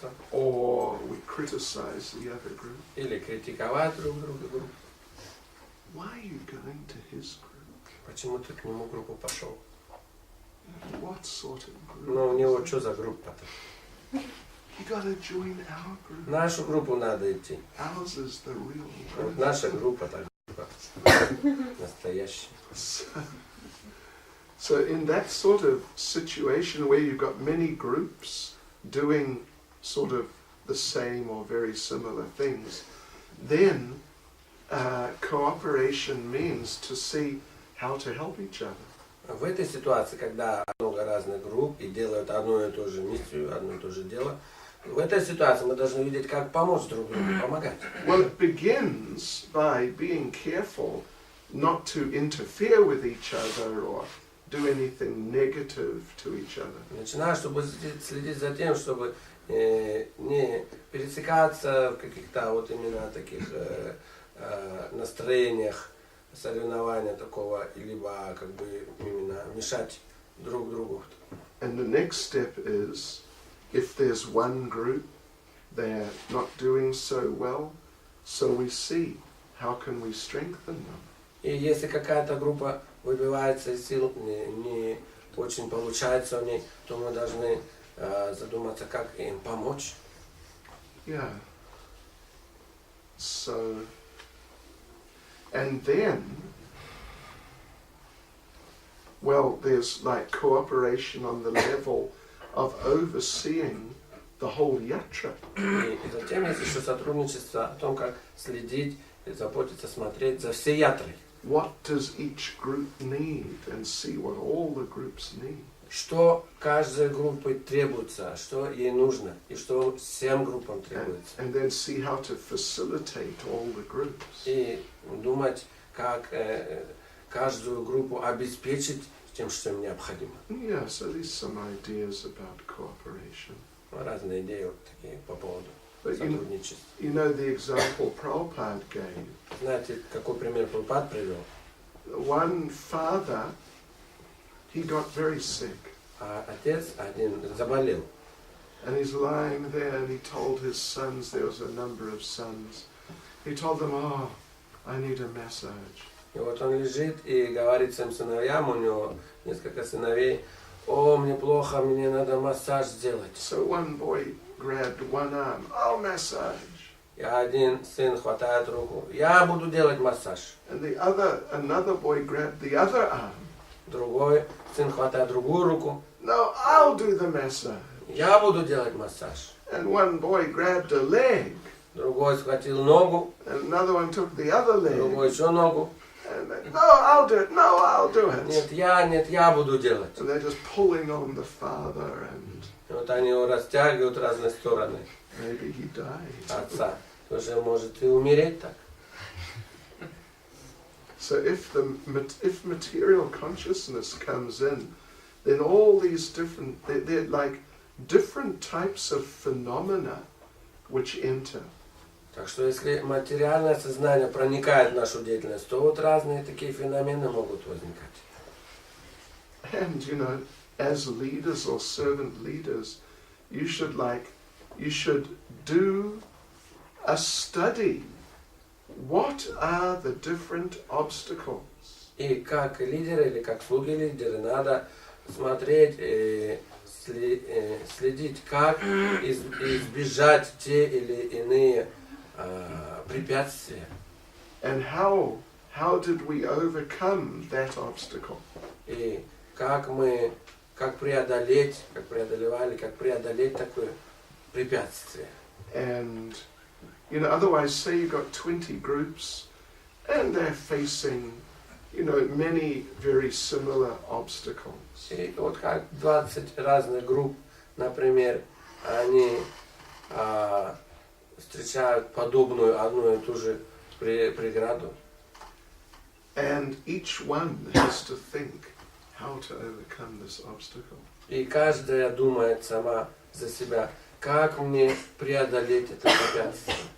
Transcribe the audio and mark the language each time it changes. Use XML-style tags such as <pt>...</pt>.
<en>Or we criticize the other group.</en> <ru>Или критиковать друг друга.</ru> <en>Why are you going to his group?</en> <ru>Почему ты к нему группу пошел?</ru> <en>What sort of group?</en> <ru>Ну, у него что за группа-то?</ru> <en>You gotta join our group.</en> <ru>Нашу группу надо идти.</ru> <en>Ours is the real</en> <ru>Вот</ru> <en>group.</en> <ru>наша группа-то настоящая.</ru> <en>So in that sort of situation where you've got many groups doing sort of the same or very similar things, then cooperation means to see how to help each other.</en> <ru>В этой ситуации, когда много разных групп и делают одну и ту же миссию, одно и то же дело, в этой ситуации мы должны видеть, как помочь друг другу, помогать.</ru> <en>Well, it begins by being careful not to interfere with each other or do anything negative to each other.</en> <ru>Начиная, чтобы следить за тем, чтобы не пересекаться в каких-то вот именно таких настроениях соревнования такого, либо как бы именно мешать друг другу.</ru> <en>And the next step is, if there's one group, they're not doing so well, so we see how can we strengthen them.</en> <ru>И если какая-то группа выбивается из сил, не очень получается у ней, то мы должны задуматься, как им помочь.</ru> <en>Yeah. So, and then, well, there's like cooperation on the level of overseeing the whole yatra.</en> <ru>И затем есть еще сотрудничество о том, как следить, заботиться, смотреть за всей ятрой.</ru> <en>What does each group need and see what all the groups need.</en> <ru>Что каждой группе требуется, что ей нужно, и что всем группам требуется.</ru> <en>And then see how to facilitate all the groups.</en> <ru>И думать, как каждую группу обеспечить тем, что им необходимо.</ru> <en>Yeah, so these some ideas about cooperation.</en> <ru>Разные идеи вот такие по поводу</ru> <en>But</en> <ru>сотрудничества.</ru> <en>you know the example Prabhupada gave.</en> <ru>Знаете, какой пример Прабхупад привел?</ru> <en>One father, he got very sick.</en> <ru>Отец один заболел.</ru> <en>And he's lying there and he told his sons, there was a number of sons, he told them, oh, I need a massage.</en> <ru>И вот он лежит и говорит своим сыновьям, у него несколько сыновей, о, мне плохо, мне надо массаж сделать.</ru> <en>So one boy grabbed one arm, oh, massage.</en> <ru>И один сын хватает руку, я буду делать массаж.</ru> <en>And another boy grabbed the other arm.</en> <ru>Другой сын хватает другую руку,</ru> <en>No, I'll do the massage.</en> <ru>я буду делать массаж.</ru> <en>And one boy grabbed a leg.</en> <ru>Другой схватил ногу,</ru> <en>And another one took the other leg.</en> <ru>другой еще ногу.</ru> <en>And they, no, I'll do it. No, I'll do it.</en> <ru>Нет, я буду делать.</ru> <en>And they're just pulling on the father and</en> <ru>И вот они его растягивают в разные стороны.</ru> <en>maybe he died.</en> <ru>Отца. Тоже может и умереть так.</ru> <en>So if material consciousness comes in, then all these they're like different types of phenomena which enter.</en> <ru>Так что если материальное сознание проникает в нашу деятельность, то вот разные такие феномены могут возникать.</ru> <en>And you know, as leaders or servant leaders, you should do a study. What are the different obstacles?</en> <ru>И как лидеры или как слуги лидеры надо смотреть, следить, как избежать те или иные препятствия.</ru> <en>And how did we overcome that obstacle?</en> <ru>И как преодолеть такое препятствие.</ru> <en>And you know, otherwise, say you got 20 groups, and they're facing, you know, many very similar obstacles.</en> <ru>И вот как 20 разных групп, например, они встречают подобную одну и ту же преграду.</ru> <en>And each one has to think how to overcome this obstacle.</en> <ru>И каждая думает сама за себя, как мне преодолеть это препятствие.</ru>